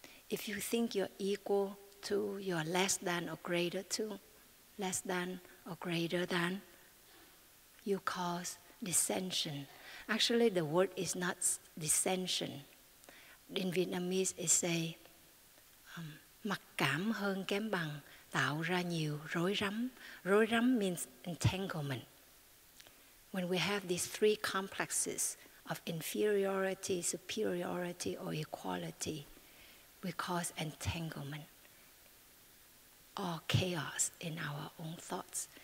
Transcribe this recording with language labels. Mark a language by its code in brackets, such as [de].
[en] If you think you're equal to, you're less than or greater to, less than or greater than, you cause dissension. Actually, the word is not dissension. In Vietnamese, it say [vi] mặc cảm hơn kém bằng, tạo ra nhiều rối rắm. [en] Rối rắm means entanglement. When we have these three complexes of inferiority, superiority, or equality, we cause entanglement or chaos in our own thoughts.